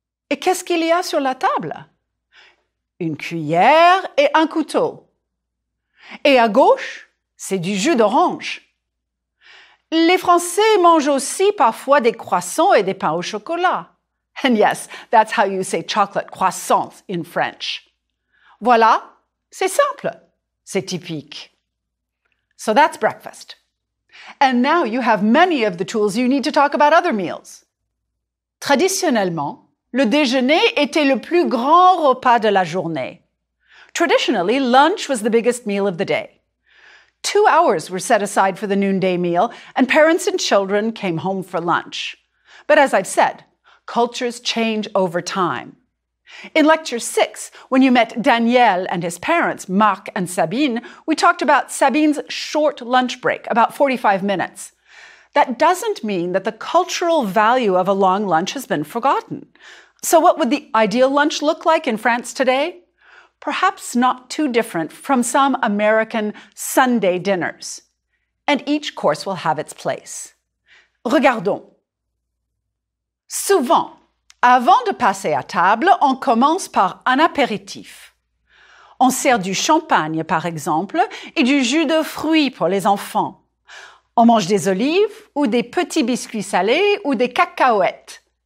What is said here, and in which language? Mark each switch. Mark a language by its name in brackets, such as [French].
[French] Et qu'est-ce qu'il y a sur la table? Une cuillère et un couteau. Et à gauche, c'est du jus d'orange. Les Français mangent aussi parfois des croissants et des pains au chocolat. [English] And yes, that's how you say chocolate croissants in French. Voilà, c'est simple, c'est typique. So that's breakfast. And now you have many of the tools you need to talk about other meals. [French] Traditionnellement, le déjeuner était le plus grand repas de la journée. [English] Traditionally, lunch was the biggest meal of the day. 2 hours were set aside for the noonday meal, and parents and children came home for lunch. But as I've said, cultures change over time. In Lecture 6, when you met Daniel and his parents, Marc and Sabine, we talked about Sabine's short lunch break, about 45 minutes. That doesn't mean that the cultural value of a long lunch has been forgotten. So what would the ideal lunch look like in France today? Perhaps not too different from some American Sunday dinners. And each course will have its place. [French] Regardons. Souvent, avant de passer à table, on commence par un apéritif. On sert du champagne, par exemple, et du jus de fruits pour les enfants. On mange des olives ou des petits biscuits salés ou des cacahuètes.